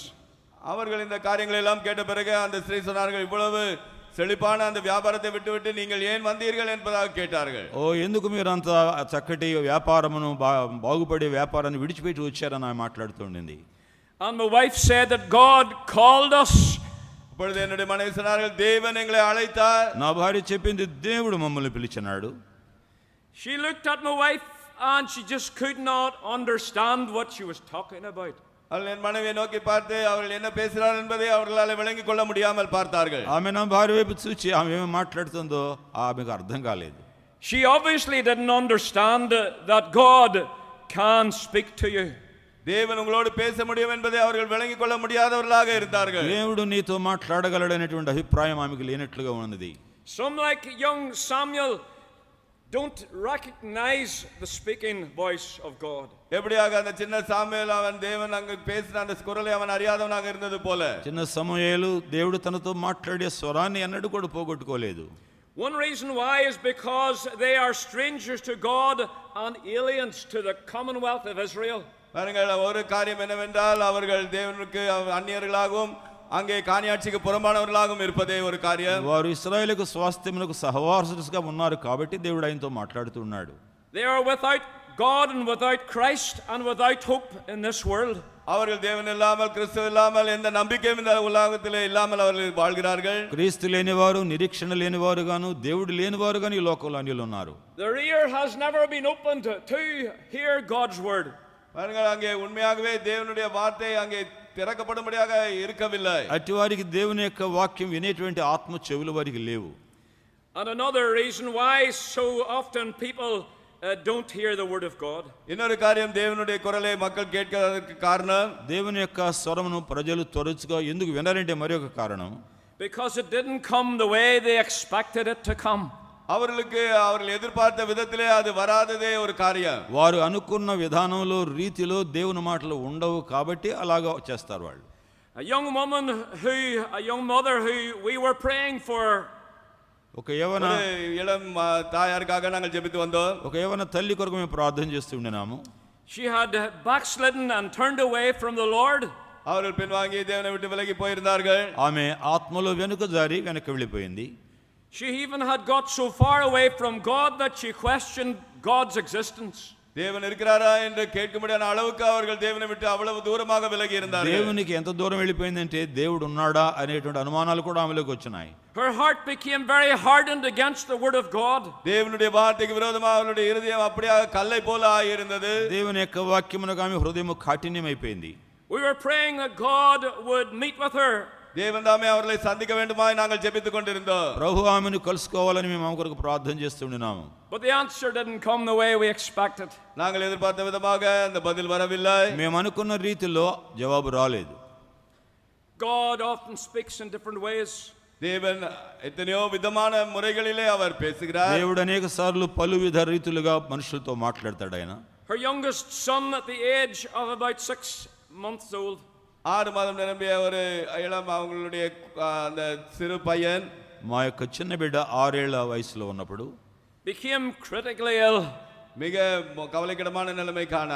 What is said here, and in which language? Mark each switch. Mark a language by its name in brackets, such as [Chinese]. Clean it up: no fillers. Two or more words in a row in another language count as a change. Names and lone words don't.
[Tamil] அவர்கள் இந்த காரியங்களை எல்லாம் கேட்ட பிறகு அந்த ஸ்திரீ சொன்னார்கள், இவ்வளவு செழிப்பான அந்த வியாபாரத்தை விட்டுவிட்டு நீங்கள் ஏன் வந்தீர்கள் என்பதாக கேட்டார்கள். [Telugu] ఓ ఎందుకు మీరు అంత చక్కటి వ్యాపారమును బాగుపడే వ్యాపారాన్ని విడిచిపెట్టి వచ్చారని ఆమె మాట్లాడుతుండింది. [English] And my wife said that God called us. [Tamil] அப்பொழுது என்னுடைய மனைவி சொன்னார்கள், தேவன் எங்களை அழைத்தார். [Telugu] నా భార్య చెప్పింది దేవుడు మమ్మల్ని పిలిచినాడు. [English] She looked at my wife and she just could not understand what she was talking about. [Tamil] அவர்கள் என் மனைவியை நோக்கி பார்த்து அவர்கள் என்ன பேசுகிறார் என்பதை அவர்களால் விளங்கிக் கொள்ள முடியாமல் பார்த்தார்கள். [Telugu] ఆమె నా భార్య వైపు చూచి ఆమె ఏమి మాట్లాడుతుందో ఆమెకు అర్థం కాలేదు. [English] She obviously didn't understand that God can speak to you. [Tamil] தேவன் உங்களோடு பேச முடியும் என்பதை அவர்கள் விளங்கிக் கொள்ள முடியாதவர்களாக இருந்தார்கள். [Telugu] దేవుడు నీతో మాట్లాడగలడనేటువంటి అభిప్రాయం ఆమెకు లేనట్లుగా ఉన్నది. [English] Some, like young Samuel, don't recognize the speaking voice of God. [Tamil] எப்படியாக அந்த சின்ன சாமுவேல் அவன் தேவன் அங்கு பேசின அந்த குரலை அவன் அறியாதவனாக இருந்தது போல [Telugu] చిన్న సమూయేలు దేవుడు తనతో మాట్లాడే స్వరాన్ని ఎన్నడూ కూడా పోగొట్టుకోలేదు. [English] One reason why is because they are strangers to God and aliens to the commonwealth of Israel. [Tamil] பாருங்கள், ஒரு காரியம் என்னவென்றால் அவர்கள் தேவனுக்கு அந்நியர்களாகவும் அங்கே காணியாட்சிக்கு புறம்பானவர்களாகவும் இருப்பதே ஒரு காரியம். [Telugu] వారు ఇశ్రాయేలుకు స్వాస్థ్యమునకు సహవారసులుగా ఉన్నారు కాబట్టి దేవుడు ఆయనతో మాట్లాడుతున్నాడు. [English] They are without God and without Christ and without hope in this world. [Tamil] அவர்கள் தேவன் இல்லாமல் கிறிஸ்து இல்லாமல் எந்த நம்பிக்கையும் இந்த உலகத்திலே இல்லாமல் அவர்கள் வாழ்கிறார்கள். [Telugu] క్రీస్తు లేనివారు, నిరీక్షణ లేనివారుగాను, దేవుడు లేనివారుగాను ఈ లోకంలో అన్యులు ఉన్నారు. [English] Their ear has never been opened to hear God's word. [Tamil] பாருங்கள், அங்கே உண்மையாகவே தேவனுடைய வார்த்தை அங்கே திறக்கப்படும்படியாக இருக்கவில்லை. [Telugu] అట్టి వారికి దేవుని యొక్క వాక్యం వినేటువంటి ఆత్మ చెవులు వారికి లేవు. [English] And another reason why so often people don't hear the word of God. [Tamil] இன்னொரு காரியம், தேவனுடைய குரலை மக்கள் கேட்கிறதற்கு காரணம், [Telugu] దేవుని యొక్క స్వరమును ప్రజలు తరచుగా ఎందుకు వినరంటే మరి ఒక కారణం, [English] because it didn't come the way they expected it to come. [Tamil] அவர்கள் எதிர்பார்த்த விதத்திலே அது வராததே ஒரு காரியம். [Telugu] వారు అనుకున్న విధానంలో రీతిలో దేవుని మాటలు ఉండవు కాబట్టి అలాగా చేస్తారు వాళ్ళు. [English] A young mother who we were praying for, [Telugu] ఒక యవన [Tamil] இளம் தாயாருக்காக நாங்கள் ஜெபித்து வந்தோம். [Telugu] ఒక యవన తల్లి కొరకు మేము ప్రార్థన చేస్తుండేనాము. [English] she had backslidden and turned away from the Lord. [Tamil] அவர்கள் பின்வாங்கி தேவனை விட்டு விலகி போயிருந்தார்கள். [Telugu] ఆమె ఆత్మలో వెనుక జారి వెనక్కి వెళ్ళిపోయింది. [English] She even had got so far away from God that she questioned God's existence. [Tamil] தேவன் இருக்கிறாரா என்று கேட்கும்படியான அளவுக்கு அவர்கள் தேவனை விட்டு அவ்வளவு தூரமாக விலகி இருந்தார்கள். [Telugu] దేవునికి ఎంత దూరం వెళ్ళిపోయిందంటే దేవుడు ఉన్నాడా అనేటువంటి అనుమానాలు కూడా ఆమెలోకి వచ్చినాయి. [English] Her heart became very hardened against the word of God. [Tamil] தேவனுடைய வார்த்தைக்கு விரோதமாக அவளுடைய இருதயம் அப்படியே கல்லை போல ஆகியிருந்தது. [Telugu] దేవుని యొక్క వాక్యమునకు ఆమె హృదయం కాఠిన్యమైపోయింది. [English] We were praying that God would meet with her. [Tamil] தேவன் தாமே அவர்களை சந்திக்க வேண்டுமாய் நாங்கள் ஜெபித்துக் கொண்டிருந்தோம். [Telugu] ప్రభు ఆమెను కలుసుకోవాలని మేము ఆమె కొరకు ప్రార్థన చేస్తున్నాము. [English] But the answer didn't come the way we expected. [Tamil] நாங்கள் எதிர்பார்த்த விதமாக அந்த பதில் வரவில்லை. [Telugu] మేము అనుకున్న రీతిలో జవాబు రాలేదు. [English] God often speaks in different ways. [Tamil] தேவன் எத்தனையோ விதமான முறைகளிலே அவர் பேசுகிறார். [Telugu] దేవుడు అనేక సార్లు పలు విధ రీతులుగా మనుషులతో మాట్లాడతాడు ఆయన. [English] Her youngest son at the age of about 6 months old, [Tamil] 6 மாதம் நிரம்பிய ஒரு இளம் அவங்களுடைய அந்த சிறு பையன், [Telugu] మా యొక్క చిన్న బిడ్డ 6 ఏళ్ల వయసులో ఉన్నప్పుడు [English] became critically ill. [Tamil] மிக கவலைக்கிடமான நிலைமை காணார்.